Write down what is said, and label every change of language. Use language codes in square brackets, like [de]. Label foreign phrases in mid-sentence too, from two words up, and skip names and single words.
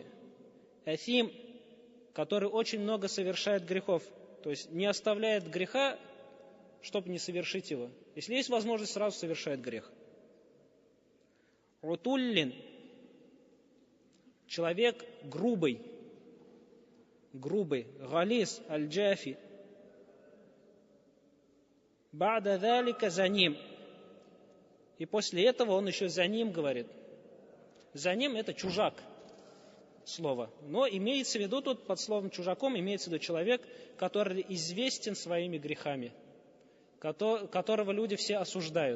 [ru] Афим, который очень много совершает грехов, то есть не оставляет греха, чтобы не совершить его. Если есть возможность, сразу совершает грех. Утуллин, человек грубый, [ar] غليظ الجافي. بعد ذلك زنيم. [ru] И после этого он еще за ним говорит. За ним это чужак слово. Но имеется в виду тут под словом чужаком, имеется в виду человек, который известен своими грехами, которого люди все осуждают.